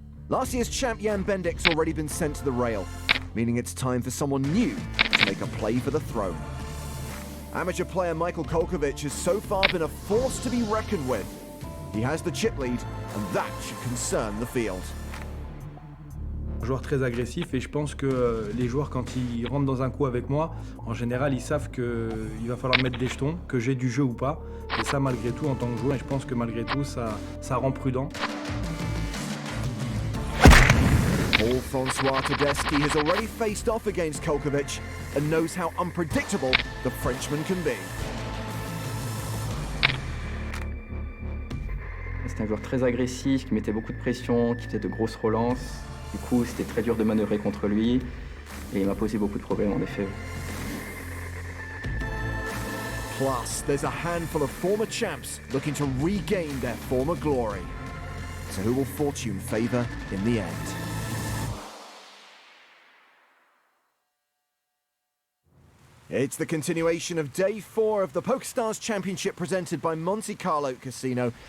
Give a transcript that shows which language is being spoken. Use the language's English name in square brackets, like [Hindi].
[English] Last year's champ Jan Bendik's already been sent to the rail, meaning it's time for someone new to make a play for the throne. Amateur player Michael Kolkovic has so far been a force to be reckoned with. He has the chip lead, and that should concern the field. [French] Un joueur très agressif et je pense que les joueurs quand ils rentrent dans un coup avec moi, en général ils savent qu'il va falloir mettre des jetons, que j'ai du jeu ou pas. Et ça malgré tout en tant que joueur, et je pense que malgré tout ça rend prudent. [English] Paul-François Tedeschi has already faced off against Kolkovic and knows how unpredictable the Frenchman can be. [French] C'était un joueur très agressif, qui mettait beaucoup de pression, qui faisait de grosses relances. Du coup, c'était très dur de manœuvrer contre lui et il m'a posé beaucoup de problèmes en effet. [English] Plus, there's a handful of former champs looking to regain their former glory. So who will fortune favour in the end? It's the continuation of Day 4 of the Pokerstars Championship presented by Monte Carlo Casino.